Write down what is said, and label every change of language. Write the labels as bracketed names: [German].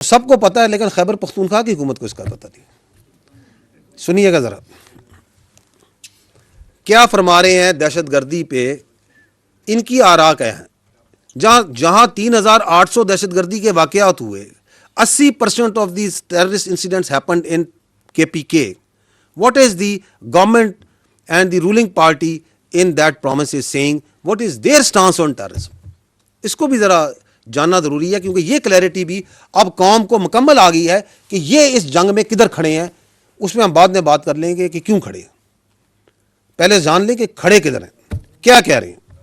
[Urdu] سب کو پتا ہے لیکن خیبر پختونخوا کی حکومت کو اس کا پتہ نہیں. سنیے گا ذرا کیا فرما رہے ہیں دہشت گردی پہ. ان کی آراء کیا ہیں؟ جہاں 3800 دہشت گردی کے واقعات ہوئے, [English] 80% of these terrorist incidents happened in KPK. What is the government and the ruling party in that promise is saying? What is their stance on terrorism? [Urdu] اس کو بھی ذرا جاننا ضروری ہے, کیونکہ یہ کلیئرٹی بھی اب قوم کو مکمل آ گئی ہے کہ یہ اس جنگ میں کدھر کھڑے ہیں. اس میں ہم بعد میں بات کر لیں گے کہ کیوں کھڑے ہیں. پہلے جان لیں کہ کھڑے کدھر ہیں, کیا کہہ رہے ہیں.